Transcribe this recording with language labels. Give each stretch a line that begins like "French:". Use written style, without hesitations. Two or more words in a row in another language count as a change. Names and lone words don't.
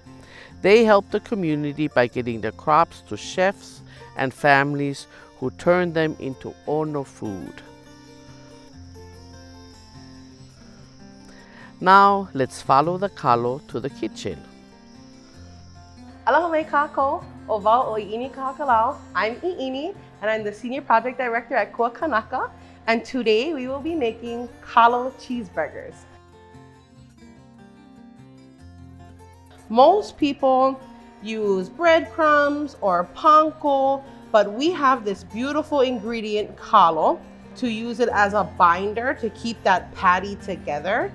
English: They help the community by getting the crops to chefs and families who turn them into ono food. Now let's follow the kalo to the kitchen.
Hawaiian: Aloha mai kako, o wau o I'ini Kahakalau.
English: I'm I'ini, and I'm the Senior Project Director at Kua Kanaka, and today we will be making kalo cheeseburgers. Most people use breadcrumbs or panko, but we have this beautiful ingredient, kalo, to use it as a binder to keep that patty together.